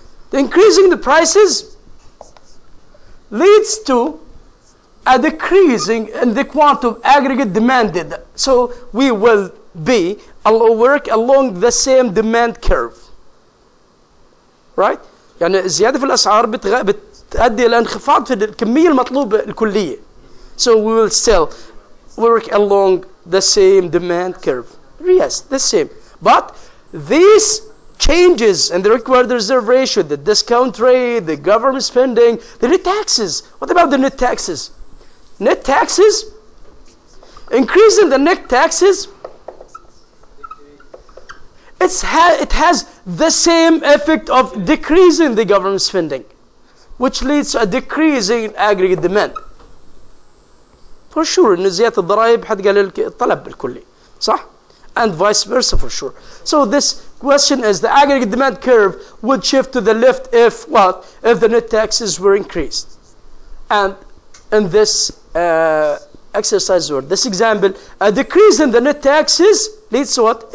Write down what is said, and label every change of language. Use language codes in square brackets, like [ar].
[en] The increasing the prices leads to a decreasing in the quantity of aggregate demanded. So we will work along the same demand curve, right? [ar] يعني زيادة في الأسعار بتؤدي إلى انخفاض في الكمية المطلوبة الكلية. [en] So we will still work along the same demand curve. Yes, the same. But these changes in the required reserve ratio, the discount rate, the government spending, the net taxes. What about the net taxes? Net taxes, increasing the net taxes, it has the same effect of decreasing the government spending, which leads to a decrease in aggregate demand. [ar] For sure, إن زيادة الضرائب حتقلل الطلب الكلي، صح? [en] And vice versa for sure. So this question is, the aggregate demand curve would shift to the left if what? If the net taxes were increased. And in this exercise or this example, a decrease in the net taxes leads to what?